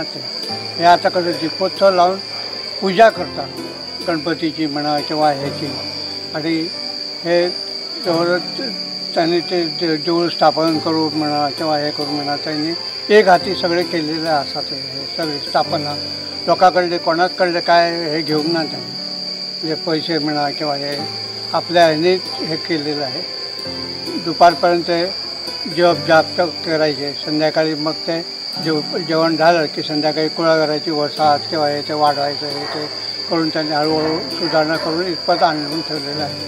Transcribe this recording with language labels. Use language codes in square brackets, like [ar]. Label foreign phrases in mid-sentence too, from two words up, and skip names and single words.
[kok] ते हे आतां कशें दिपोत्सव लावन पुजा करता गणपतीची म्हणा किंवा हेची. [mr] आणि हे त्यांनी ते देवूळ स्थापन करून म्हणा किंवा हे करून म्हणा त्यांनी एक हाती सगळे केलेले आसा. ते सगळे स्थापना लोकां कडले कोणाच कडले काय हे घेवंक ना त्यांनी, म्हणजे पैसे म्हणा किंवा हे आपल्या ह्यानेच हे केलेलं आहे. दुपारपर्यंत जप जाप करायचे, संध्याकाळी मग ते जेवण झालं की संध्याकाळी कुळागराची वसाहत किंवा हे ते वाढवायचं हे ते करून त्यांनी हळूहळू सुधारणा करून इतपत आणून ठेवलेलं आहे.